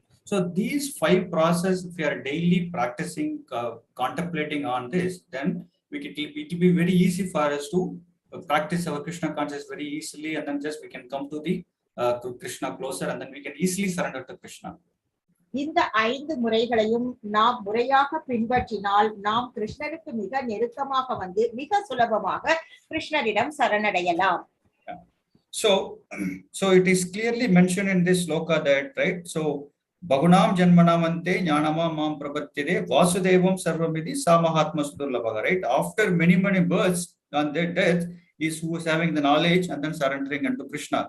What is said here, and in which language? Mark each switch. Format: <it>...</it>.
<en>So these 5 processes, if we are daily practicing, contemplating on this, then it will be very easy for us to practice our Krishna consciousness very easily, and then just we can come to the to Krishna closer, and then we can easily surrender to Krishna.</en> <ta>இந்த 5 முறைகளையும் நாம் முறையாக பின்பற்றினால் நாம் கிருஷ்ணருக்கு மிக நெருக்கமாக வந்து மிக சுலபமாக கிருஷ்ணரிடம் சரணடையலாம்.</ta> <en>So it is clearly mentioned in this sloka that, right?</en> <sa>So bahūnāṁ janmanām ante jñānavān māṁ prapadyate vāsudevaḥ sarvam iti sa mahā-ātmā su-durlabhaḥ, right?</sa> <en>After many births and their death is who is having the knowledge and then surrendering unto Krishna.</en>